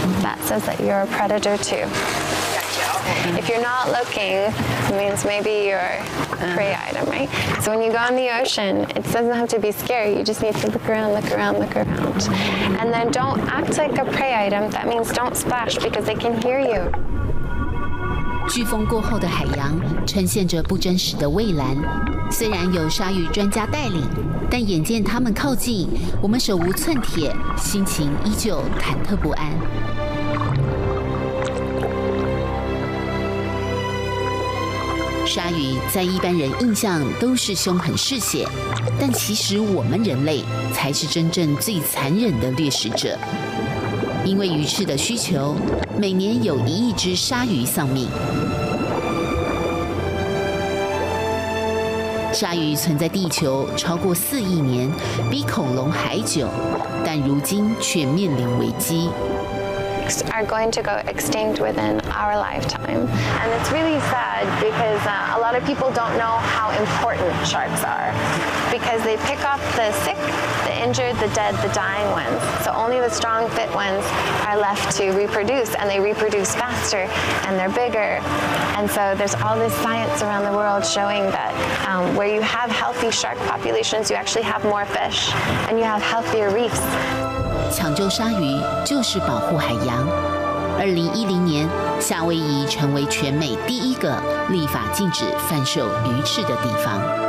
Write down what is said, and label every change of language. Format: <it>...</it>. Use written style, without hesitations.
<en>That says that you're a predator too. If you're not looking, it means maybe you're prey item, right? So when you go in the ocean, it doesn't have to be scary. You just need to look around, look around, look around. And then don't act like a prey item. That means don't splash because they can hear you.</en> <zh>飓风过后的海洋呈现着不真实的蔚蓝，虽然有鲨鱼专家带领，但眼见它们靠近，我们手无寸铁，心情依旧忐忑不安。鲨鱼在一般人印象都是凶狠嗜血，但其实我们人类才是真正最残忍的掠食者。因为鱼翅的需求，每年有1亿只鲨鱼丧命。鲨鱼存在地球超过4亿年，比恐龙还久，但如今却面临危机。</zh> <en>Are going to go extinct within our lifetime. And it's really sad because a lot of people don't know how important sharks are because they pick off the sick, the injured, the dead, the dying ones. So only the strong, fit ones are left to reproduce, and they reproduce faster and they're bigger. And so there's all this science around the world showing that where you have healthy shark populations, you actually have more fish and you have healthier reefs.</en> <zh>抢救鲨鱼就是保护海洋。2010年，夏威夷成为全美第一个立法禁止贩售鱼翅的地方。</zh>